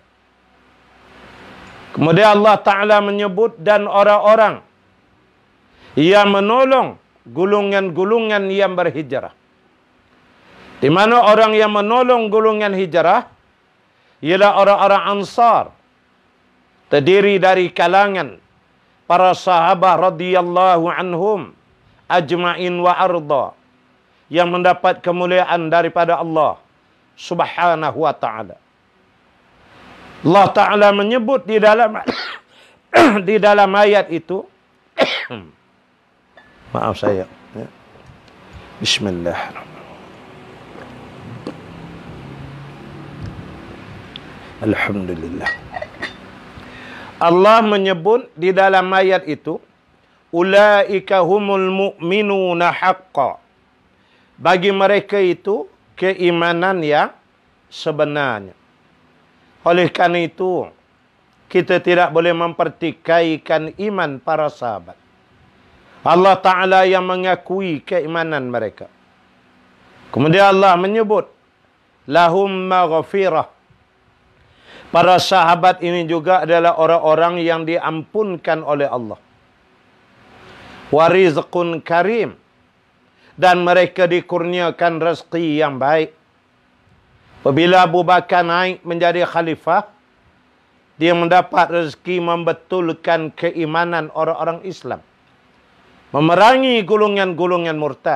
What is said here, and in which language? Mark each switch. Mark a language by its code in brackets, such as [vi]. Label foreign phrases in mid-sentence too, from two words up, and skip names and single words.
[ms] Kemudian Allah Ta'ala menyebut dan orang-orang yang menolong golongan-golongan yang berhijrah. Di mana orang yang menolong golongan hijrah ialah orang-orang Ansar, terdiri dari kalangan para sahabat [ar] رضي الله عنهم أجمعين وأرضى, [ms] yang mendapat kemuliaan daripada Allah Subhanahu wa ta'ala. Allah Ta'ala menyebut di dalam di dalam ayat itu maaf saya. Bismillahirrahmanirrahim. Alhamdulillah. Allah menyebut di dalam ayat itu, [ar] أولئك هم المؤمنون حقا. [ms] Bagi mereka itu keimanan yang sebenarnya. Oleh karena itu, kita tidak boleh mempertikaikan iman para sahabat. Allah Ta'ala yang mengakui keimanan mereka. Kemudian Allah menyebut, [ar] لهم مغفرة. [ms] Para sahabat ini juga adalah orang-orang yang diampunkan oleh Allah. [ar] ورزق كريم. [ms] Dan mereka dikurniakan rezeki yang baik. Apabila Abu Bakar naik menjadi khalifah, dia mendapat rezeki membetulkan keimanan orang-orang Islam, memerangi golongan-golongan murtad.